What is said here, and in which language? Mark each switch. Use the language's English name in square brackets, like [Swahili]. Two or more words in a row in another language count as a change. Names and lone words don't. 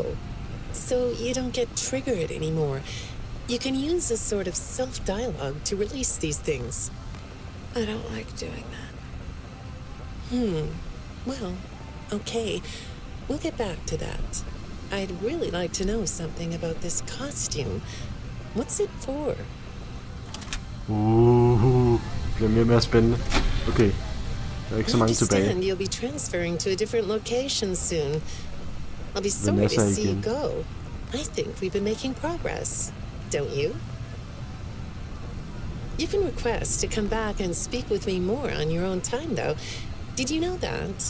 [English] So you don't get triggered anymore. You can use a sort of self-dialogue to release these things. I don't like doing that. Well, okay. We'll get back to that. I'd really like to know something about this costume. What's it for? [Danish] Det bliver mere og mere spændende. Okay. Der er ikke så mange tilbage. [English] I understand you'll be transferring to a different location soon. I'll be sorry Vanessa to see you again. go. I think we've been making progress, don't you? You can request to come back and speak with me more on your own time, though. Did you know that?